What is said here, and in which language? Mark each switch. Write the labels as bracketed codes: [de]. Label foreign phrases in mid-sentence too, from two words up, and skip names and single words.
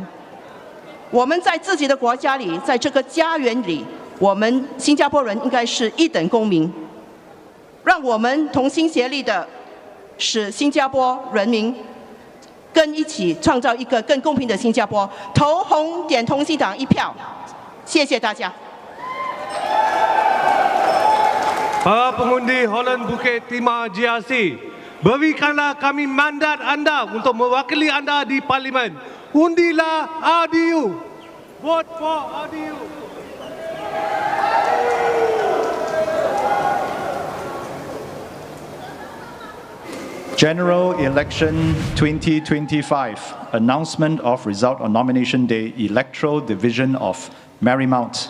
[zh] 我们在自己的国家里，在这个家园里，我们新加坡人应该是一等公民。让我们同心协力的，使新加坡人民一起创造一个更公平的新加坡。投红点通信党一票，谢谢大家。 [ms] Para pengundi Holland-Bukit Timah GRC, berikanlah kami mandat anda untuk mewakili anda di Parlimen. Undilah RDU. [en] Vote for RDU. General Election 2025, announcement of result on nomination day, Electoral Division of Marymount.